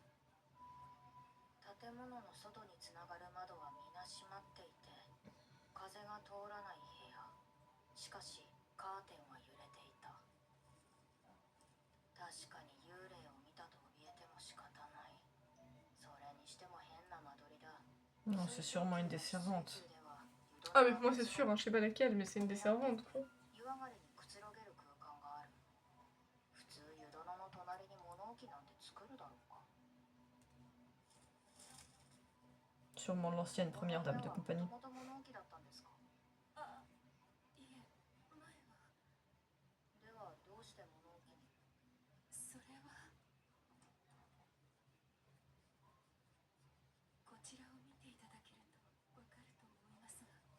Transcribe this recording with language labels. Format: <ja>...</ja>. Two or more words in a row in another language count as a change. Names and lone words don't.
<ja>建物の外につながる窓は皆閉まっていて、風が通らない部屋。しかしカーテンは揺れていた。確かに幽霊を見たと怯えても仕方ない。それにしても変な間取りだ。</ja> <fr>Non, c'est sûrement une des servantes. Ah, mais pour moi, c'est sûr, hein, je sais pas laquelle, mais c'est une des servantes, quoi.</fr> <ja>湯上がりにくつろげる空間がある。普通湯殿の隣に物置なんて作るだろうか。</ja> <fr>Sûrement l'ancienne première dame de compagnie.</fr> <ja>もともと物置だったんですか。あ、いえ、前は。ではどうして物置に。それは。こちらを見ていただけるとわかると思いますが。</ja>